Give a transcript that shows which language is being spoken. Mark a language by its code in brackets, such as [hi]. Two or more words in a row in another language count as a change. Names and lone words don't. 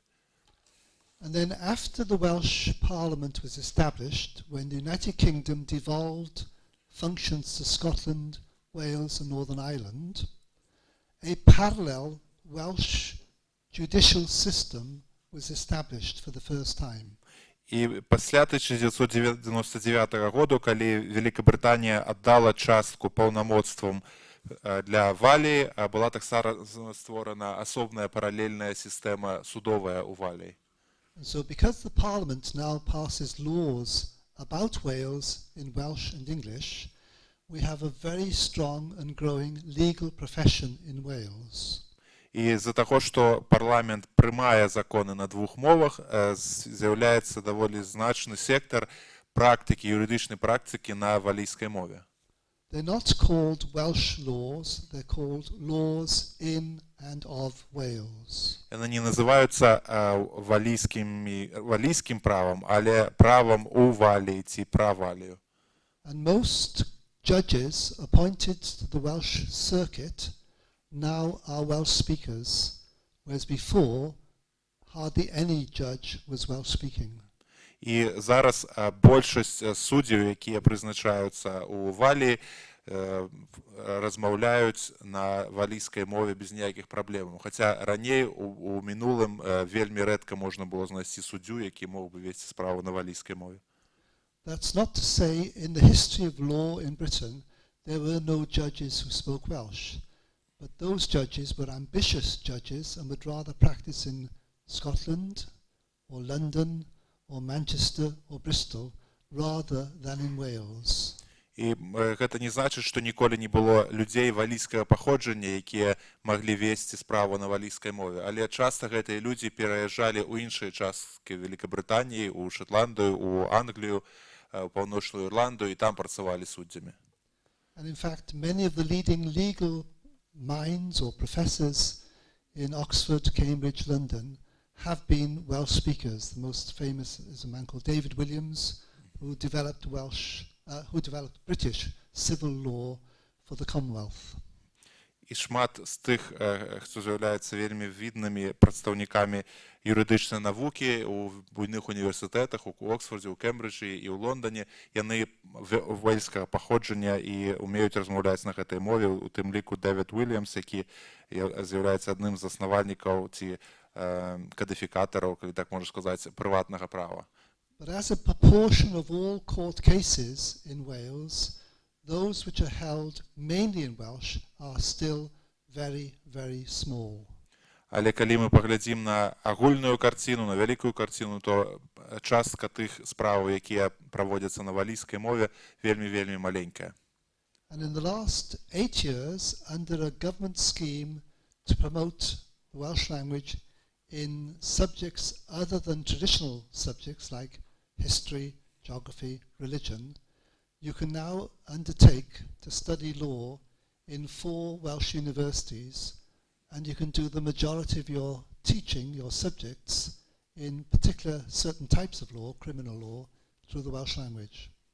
[en] And then after the Welsh Parliament was established, when the United Kingdom devolved functions to Scotland, Wales and Northern Ireland, a parallel Welsh judicial system was established for the first time. [be] І пасля 1999 году, калі Великабрытанія аддала частку паўнамоцтвам для Валіі, была таксама створана асобная паралельная сістэма судовая ў Валіі. [en] So because the Parliament now passes laws about Wales in Welsh and English, we have a very strong and growing legal profession in Wales. [be] І з-за таго, што парламент прымае законы на двух мовах, з'яўляецца даволі значны сектар практыкі, юрыдычнай практыкі на валійскай мове. [en] They're not called Welsh laws, they're called laws in and of Wales. [be] Яны не называюцца валійскім правам, але правам у Валіі ці пра Валію. [en] And most judges appointed to the Welsh circuit now are Welsh speakers, whereas before hardly any judge was Welsh speaking. [be] І зараз большасць суддзяў, якія прызначаюцца ў Валіі, размаўляюць на валійскай мове без ніякіх праблемаў. Хаця раней у мінулым вельмі рэдка можна было знайсці суддзю, які мог бы весці справу на валійскай мове. [en] That's not to say in the history of law in Britain there were no judges who spoke Welsh, but those judges were ambitious judges and would rather practice in Scotland or London or Manchester or Bristol rather than in Wales. [be] І гэта не значыць, што ніколі не было людзей валійскага паходжання, якія маглі весці справу на валійскай мове, але часта гэтыя людзі пераязджалі ў іншыя часткі Великабрытаніі, у Шотландыю, у Англію, у Паўночную Ірландыю, і там працавалі суддзямі. [en] And in fact, many of the leading legal minds or professors in Oxford, Cambridge, London have been Welsh speakers. The most famous is a man called David Williams, who developed British civil law for the Commonwealth. [be] І шмат з тых, хто з'яўляецца вельмі віднымі прадстаўнікамі юрыдычнай навукі у буйных універсітэтах, у Оксфордзе, у Кембриджы і ў Лондоне, яны вельскага паходжання і умеюць размаўляць на гэтай мове, у тым ліку Дэвід Уільямс, які з'яўляецца адным з заснавальнікаў ці кадыфікатараў, калі так можна сказаць, прыватнага права. [en] But as a proportion of all court cases in Wales, those which are held mainly in Welsh are still very, very small. [be] Але калі мы паглядзім на агульную карціну, на вялікую карціну, то частка тых справаў, якія праводзяцца на валійскай мове, вельмі-вельмі маленькая. [en] And in the last 8 years, under a government scheme to promote the Welsh language in subjects other than traditional subjects like history, geography, religion, you can now undertake to study law in 4 Welsh universities, and you can do the majority of your teaching, your subjects, in particular certain types of law, criminal law, through the Welsh language.